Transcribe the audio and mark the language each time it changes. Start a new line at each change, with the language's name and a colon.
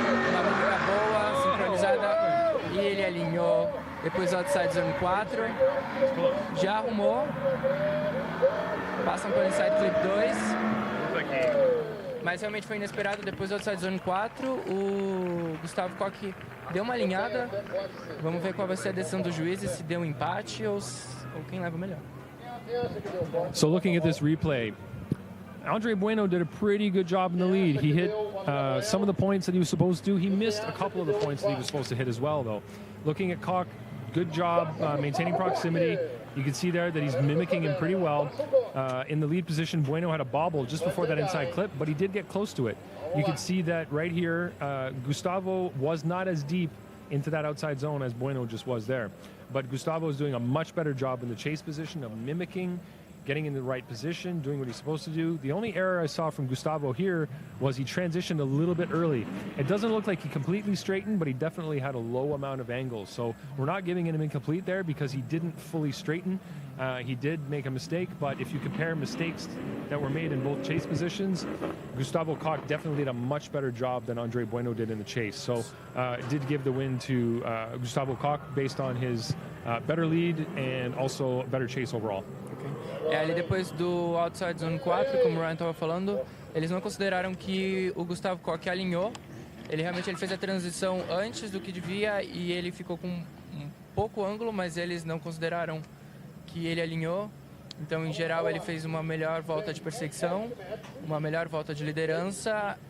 Portuguese: Uma mímica boa, sincronizada, e ele alinhou depois outside zone 4, já arrumou, passam pelo inside clip 2, mas realmente foi inesperado. Depois do outside zone 4, o Gustavo Koch deu uma alinhada. Vamos ver qual vai ser a decisão dos juízes, se deu um empate ou quem leva o melhor.
English: So looking at this replay, Andre Bueno did a pretty good job in the lead. He hit some of the points that he was supposed to. He missed a couple of the points that he was supposed to hit as well, though. Looking at Koch, good job maintaining proximity. You can see there that he's mimicking him pretty well. In the lead position, Bueno had a bobble just before that inside clip, but he did get close to it. You can see that right here, Gustavo was not as deep into that outside zone as Bueno just was there. But Gustavo is doing a much better job in the chase position of mimicking, getting in the right position, doing what he's supposed to do. The only error I saw from Gustavo here was he transitioned a little bit early. It doesn't look like he completely straightened, but he definitely had a low amount of angles. So we're not giving him incomplete there because he didn't fully straighten. He did make a mistake, but if you compare mistakes that were made in both chase positions, Gustavo Koch definitely did a much better job than Andre Bueno did in the chase. So it did give the win to Gustavo Koch based on his better lead and also better chase overall.
Portuguese: Ali depois do Outside Zone 4, como o Ryan estava falando, eles não consideraram que o Gustavo Koch alinhou. Ele realmente fez a transição antes do que devia e ele ficou com um pouco ângulo, mas eles não consideraram que ele alinhou. Então, em geral, ele fez uma melhor volta de perseguição, uma melhor volta de liderança.